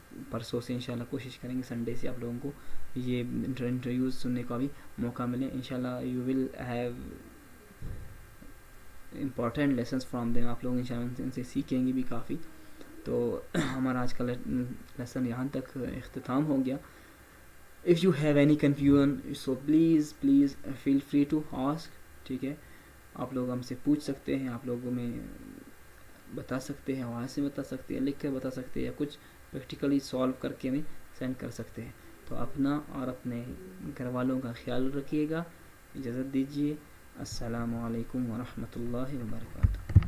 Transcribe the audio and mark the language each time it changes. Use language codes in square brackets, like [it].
[ur] پرسوں سے انشاءاللہ کوشش کریں گے سنڈے سے آپ لوگوں کو یہ انٹرویوز سننے کا بھی موقع ملے. [en] انشاءاللہ you will have important lessons from them. [ur] آپ لوگ انشاءاللہ ان سے سیکھیں گے بھی کافی. تو ہمارا آج کا لیسن یہاں تک اختتام ہو گیا. [en] If you have any confusion, so please feel free to ask, [ur] ٹھیک ہے. آپ لوگ ہم سے پوچھ سکتے ہیں, آپ لوگوں میں بتا سکتے ہیں, آواز سے بتا سکتے ہیں, لکھ کر بتا سکتے ہیں, یا کچھ پریکٹیکلی سالو کر کے ہمیں سینڈ کر سکتے ہیں. تو اپنا اور اپنے گھر والوں کا خیال رکھیے گا. اجازت دیجیے. السلام علیکم ورحمۃ اللہ وبرکاتہ.